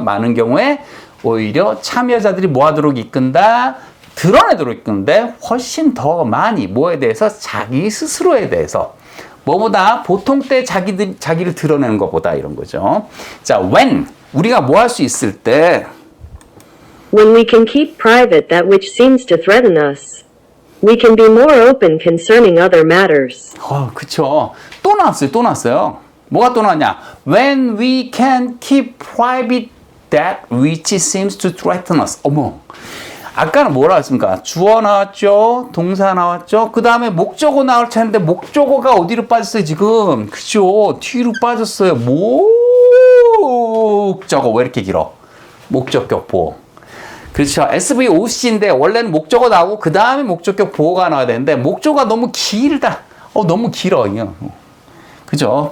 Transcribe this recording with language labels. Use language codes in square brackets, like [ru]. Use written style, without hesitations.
[ko] 많은 경우에 오히려 참여자들이 뭐 하도록 이끈다? 드러내도록 이끄는데 훨씬 더 많이 뭐에 대해서? 자기 스스로에 대해서. 뭐보다 보통 때 자기를 드러내는 것보다 이런 거죠. 자, when 우리가 뭐 할 수 있을 때 [en] When we can keep private that which seems to threaten us. We can be more open concerning other matters. [ko] 그쵸. 또 나왔어요. 뭐가 또 나왔냐? [en] When we can keep private that which seems to threaten us. [ko] 어머. 아까는 뭐라 했습니까? 주어 나왔죠? 동사 나왔죠? 그 다음에 목적어 나올 차인데 목적어가 어디로 빠졌어요, 지금? 그죠? 뒤로 빠졌어요. 목적어. 왜 이렇게 길어? 목적격 보호. 그렇죠. SVOC인데 원래는 목적어 나오고 그 다음에 목적격 보호가 나와야 되는데 목적어가 너무 길다. 너무 길어. 그죠?